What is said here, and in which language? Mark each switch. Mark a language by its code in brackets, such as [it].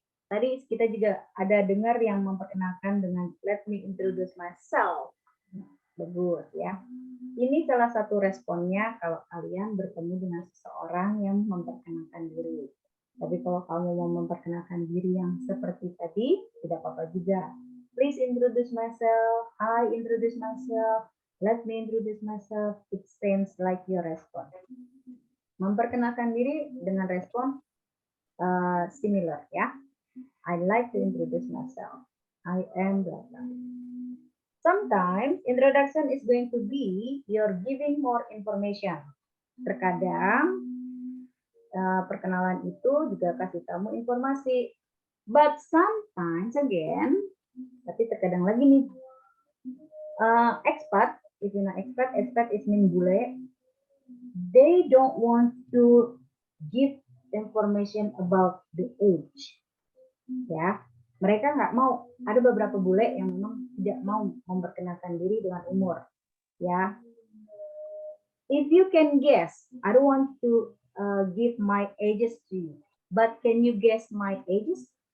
[id] Tadi kita juga ada dengar yang memperkenalkan dengan [en] let me introduce myself. [id] Bagus ya. Ini salah satu responnya kalau kalian bertemu dengan seseorang yang memperkenalkan diri. Tapi kalau kamu mau memperkenalkan diri yang seperti tadi, tidak apa-apa juga. [en] Please introduce myself. I introduce myself. Let me introduce myself. It seems like your response. [id] Memperkenalkan diri dengan respon similar ya. [en] I like to introduce myself. I am blah blah. Sometimes introduction is going to be you're giving more information. [id] Terkadang perkenalan itu juga kasih kamu informasi. [en] But sometimes again, [id] tapi terkadang lagi nih, [en] expat, if you know expat is mean bule. They don't want to give information about the age. [id] Ya, mereka nggak mau. Ada beberapa bule yang memang tidak mau memperkenalkan diri dengan umur. [en] Ya, if you can guess, I don't want to give my ages to you, but can you guess my ages?